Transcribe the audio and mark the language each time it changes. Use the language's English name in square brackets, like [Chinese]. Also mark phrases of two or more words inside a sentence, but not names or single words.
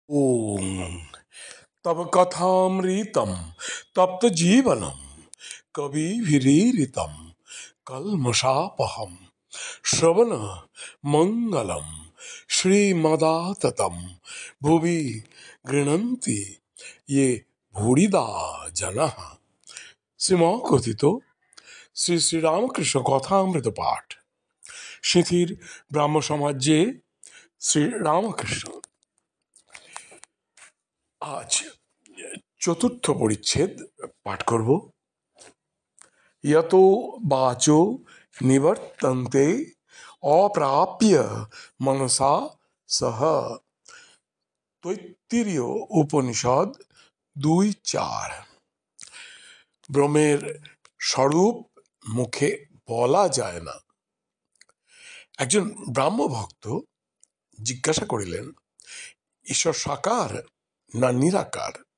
[Sanskrit] ॐ तव कथामृतं तप्तजीवनं कविभिरीरितं कल्मषापहं श्रवणमङ्गलं श्रीमदाततं भुवि गृह्णन्ति ये भूरिदा जनाः। [Bangla] শ্রীমকথিত শ্রী শ্রীরামকৃষ্ণ কথামৃত পাঠ। সিঁথির ব্রাহ্ম সমাজে শ্রীরামকৃষ্ণ। আজ চতুর্থ পরিচ্ছেদ পাঠ করব। [Sanskrit] यतो वाचो निवर्तन्ते अप्राप्य मनसा सह। [Bangla] তৈত্তিরীয় উপনিষদ 2:4। ব্রহ্মের স্বরূপ মুখে বলা যায় না। একজন ব্রাহ্ম ভক্ত জিজ্ঞাসা করিলেন, ঈশ্বর সাকার না নিরাকার?